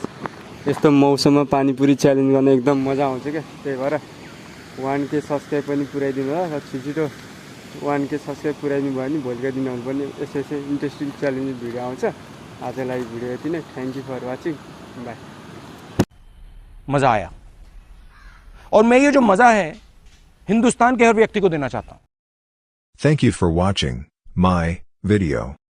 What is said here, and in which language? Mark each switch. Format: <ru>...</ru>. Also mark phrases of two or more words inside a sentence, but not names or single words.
<ne>यस्तो मौसममा पानीपुरी च्यालेन्ज गर्न एकदम मजा आउँछ क्या। त्यही भएर 1K सब्सक्राइब पनि पुऱ्याइदिनु होला र छिटो 1K सब्सक्राइब पुऱ्याइदिनु भयो भने भोलिका दिनहरू पनि यसो</ne> <en>interesting challenge video</en> <ne>आउँछ। आजलाई भिडियो यति नै।</ne> <en>thank you for watching,</en> <ne>बाई।</ne> <hi>मजा आया, और मैं ये जो मजा है हिंदुस्तान के हर व्यक्ति को देना चाहता हूं।</hi> <en>Thank you for watching my video.</en>